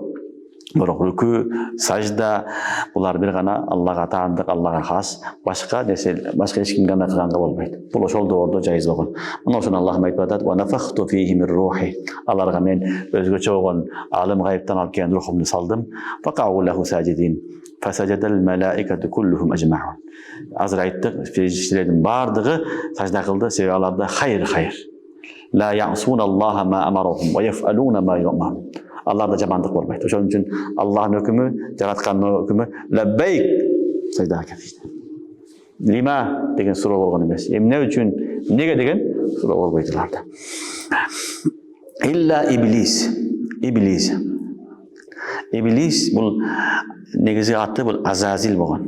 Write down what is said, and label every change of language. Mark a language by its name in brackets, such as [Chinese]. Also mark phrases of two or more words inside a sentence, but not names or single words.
[Kyrgyz] Бирок рүкүү, сажда булар бир гана Аллага таандык, Аллага хас, башка эч кимге андай кылганга болбойт. Бул ошол доордо жайыз болгон. Мына ошону Аллах айтып атат: [Arabic] "ونفخت فيه من روحي". [Kyrgyz] Аларга мен өзгөчө болгон алым гайыптан алып келген рухумду салдым. [Arabic] فقعوا له ساجدين. فسجد الملائكة كلهم أجمعون. [Kyrgyz] Азыр айттык, фериштелердин бардыгы сажда кылды, себеби аларда хайыр. [Arabic] لا يعصون الله ما أمرهم ويفعلون ما يؤمرون. [Kyrgyz] Алларда жамандык болбойт. Ошон үчүн Аллахтын өкүмү, жараткандын өкүмү лаббайк сажда кетти. Лима деген суроо болгон эмес. Эмне үчүн, эмнеге деген суроо болбойт аларда. Илла Иблис бул негизи аты бул Азазил болгон.